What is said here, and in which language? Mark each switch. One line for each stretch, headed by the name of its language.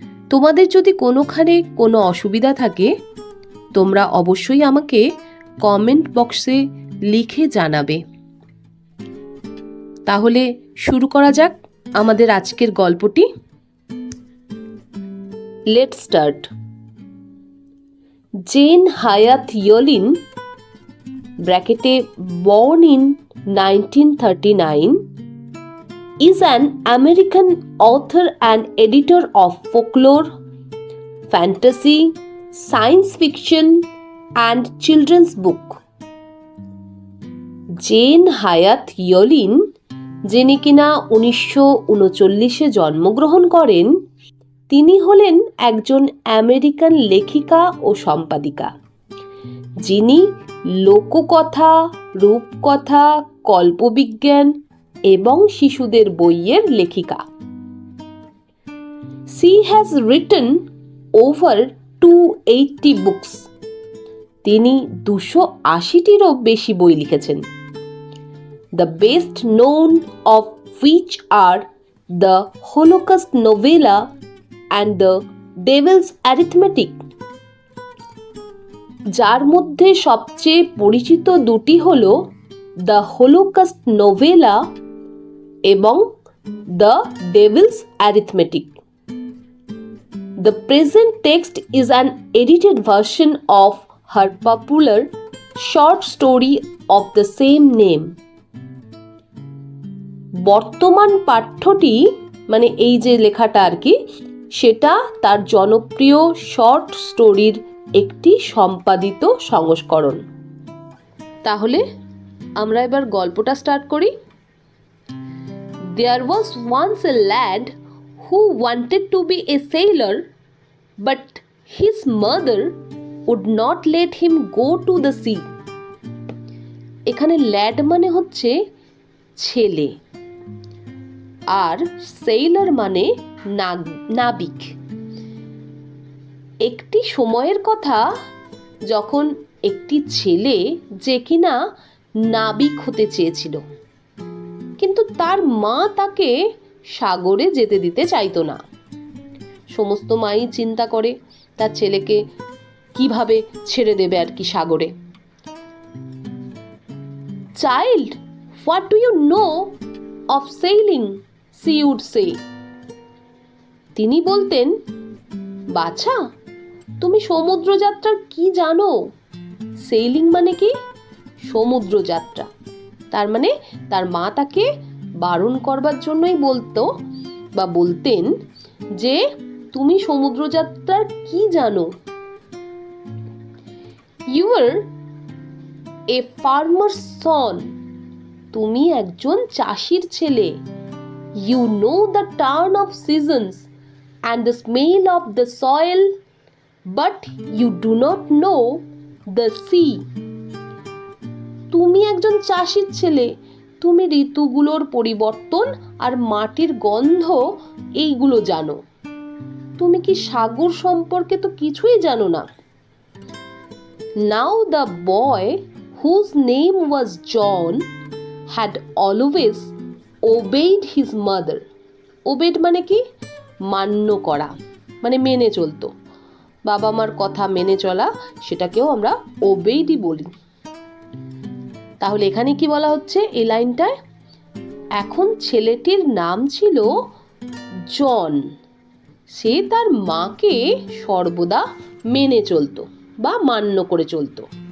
Bangla: তোমাদের যদি কোনোখানে কোনো অসুবিধা থাকে তোমরা অবশ্যই আমাকে কমেন্ট বক্সে লিখে জানাবে। তাহলে শুরু করা যাক আমাদের আজকের গল্পটি।
English: Let's start. Jane Hyatt Yolen ব্র্যাকেটে born in 1939 is an American author and editor of folklore, fantasy, science fiction and children's book.
Bangla: Gen হায়াত ইয়োলিন, যিনি কিনা 1939-এ জন্মগ্রহণ করেন, তিনি হলেন একজন আমেরিকান লেখিকা ও সম্পাদিকা, যিনি লোককথা, রূপকথা, কল্পবিজ্ঞান এবং শিশুদের বইয়ের লেখিকা।
English: She has written over 280 books.
Bangla: তিনি 280-টিরও বেশি বই লিখেছেন।
English: The best known of which are the Holocaust novella and the Devil's Arithmetic.
Bangla: যার মধ্যে সবচেয়ে পরিচিত দুটি হল দ্য হোলোকাস্ট নোভেলা এবং the Devil's arithmetic.
English: The present text is an edited version of her popular short story of the same name.
Bangla: বর্তমান পাঠ্যটি, মানে এই যে লেখাটা আর কি, সেটা তার জনপ্রিয় শর্ট স্টোরির একটি সম্পাদিত সংস্করণ। তাহলে আমরা এবার গল্পটা স্টার্ট করি।
English: There was once a lad who wanted to be a sailor, but his mother would not let him go to the sea.
Bangla: এখানে ল্যাড মানে হচ্ছে ছেলে, আর সেইলার মানে নাবিক। একটি সময়ের কথা যখন একটি ছেলে যে কিনা নাবিক হতে চেয়েছিল, কিন্তু তার মা তাকে সাগরে যেতে দিতে চাইতো না। সমস্ত মাই চিন্তা করে তার ছেলেকে কিভাবে ছেড়ে দেবে আর কি সাগরে।
English: Child, what do you know of sailing? She would say.
Bangla: তিনি বলতেন, বাছা, তুমি সমুদ্রযাত্রার কি জানো? সেইলিং মানে কি? সমুদ্রযাত্রা। তার মানে তার মা তাকে বারণ করবার জন্যই বলতো বা বলতেন যে তুমি সমুদ্রযাত্রার কি জানো?
English: You are a farmer's son.
Bangla: তুমি একজন চাষির ছেলে।
English: You know the turn of seasons and the smell of the soil, but you do not know the sea.
Bangla: তুমি একজন চাষির ছেলে, তুমি ঋতুগুলোর পরিবর্তন আর মাটির গন্ধ এইগুলো জানো, তুমি কি সাগর সম্পর্কে তো কিছুই জানো না।
English: Now the boy, whose name was John, had always obeyed his mother.
Bangla: Obeyed মানে কি? মান্য করা, মানে মেনে চলতো। বাবা মার কথা মেনে চলা, সেটাকেও আমরা ওবেইডই বলি। তাহলে এখানে কি বলা হচ্ছে এই লাইনটায়? এখন ছেলেটির নাম ছিল জন। সে তার মাকে সর্বদা মেনে চলতো বা মান্য করে চলতো।